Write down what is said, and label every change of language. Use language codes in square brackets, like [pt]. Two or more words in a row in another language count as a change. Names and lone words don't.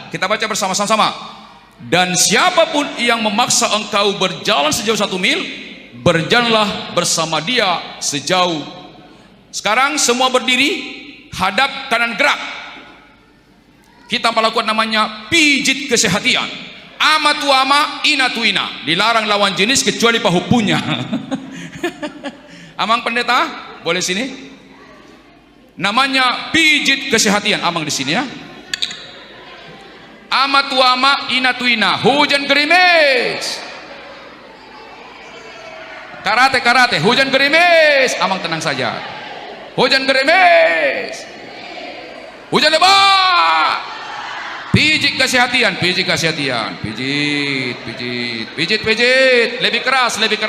[id] Kita baca bersama-sama. Dan siapapun yang memaksa engkau berjalan sejauh 1 mil, berjalanlah bersama dia sejauh. Sekarang semua berdiri, hadap kanan gerak. Kita melakukan namanya pijit kesehatian. [bbc] Ama tu ama, ina tu ina. [id] Dilarang lawan jenis kecuali pahupunya. Amang pendeta, boleh sini? Namanya pijit kesehatan. Amang di sini ya. [bbc] Ama tuama ina tuina, [id] hujan gerimis. Karate, hujan gerimis. Amang tenang saja. Hujan gerimis. Hujan lebat. Pijit kesehatan, pijit kesehatan. Pijit. Lebih keras.